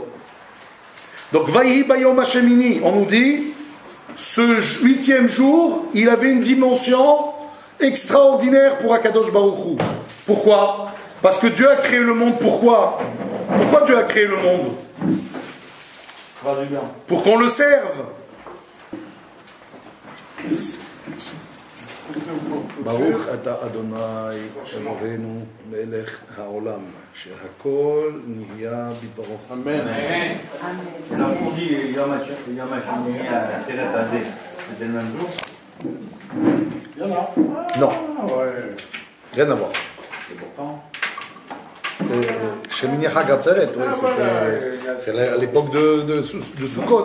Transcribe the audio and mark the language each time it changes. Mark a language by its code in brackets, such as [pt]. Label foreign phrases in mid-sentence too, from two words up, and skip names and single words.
[fr] Donc, [he] ויהי ביום השמיני, [fr] on nous dit, ce 8e jour, il avait une dimension extraordinaire pour [he] הקדוש ברוך הוא. [fr] Pourquoi? Parce que Dieu a créé le monde. Pourquoi? Pourquoi Dieu a créé le monde? Pour qu'on le serve. [he] ברוך אתה אדוני אלוהינו מלך העולם שהכל נהיה בברו. Amen. [fr] Alors on dit [he] יום השמיני [fr] à Tzeret Hazé, c'était le même jour? Non. Rien à voir. C'est pourtant. Shemini Chag Atzeret, c'est à l'époque de Sukkot.